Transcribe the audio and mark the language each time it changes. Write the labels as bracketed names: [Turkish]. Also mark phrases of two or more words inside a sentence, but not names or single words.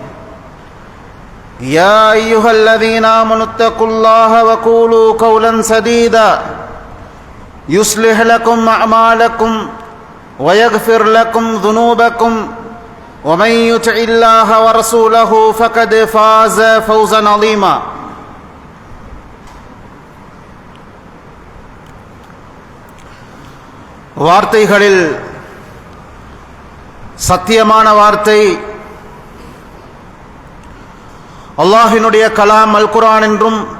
[Arabic] يا أيها الذين آمنوا اتقوا الله وقولوا قولا سديدا يصلح لكم أعمالكم ويغفر لكم ذنوبكم ومن يطع الله ورسوله فقد فاز فوزا عظيما. [Tamil] வார்த்தைகளில் சத்தியமான வார்த்தை அல்லாஹ்வினுடைய கலாம் அல் குர்ஆன் என்றும்